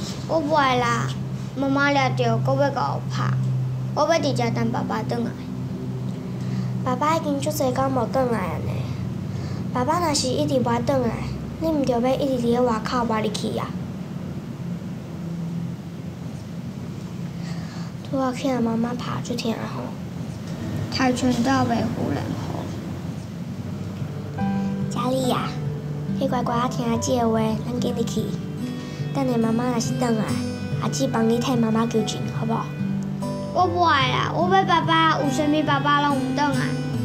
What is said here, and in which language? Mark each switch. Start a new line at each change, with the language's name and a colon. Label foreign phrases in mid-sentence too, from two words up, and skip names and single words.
Min Nan Chinese: 我袂啦，妈妈抓着，搁要甲我拍，我要伫遮等爸爸转来。爸爸已经足侪工无转来啊呢， 爸爸若是一直无转来，你毋着要一直伫咧外口无入去啊？拄仔听妈妈拍就疼吼，跆拳道袂唬人吼。佳丽啊，你乖乖啊听阿姊的话，咱紧入去。等下妈妈若是转来，阿姊帮你替妈妈求情，好不好？我不爱啦，我要爸爸，有啥物爸爸拢唔转来。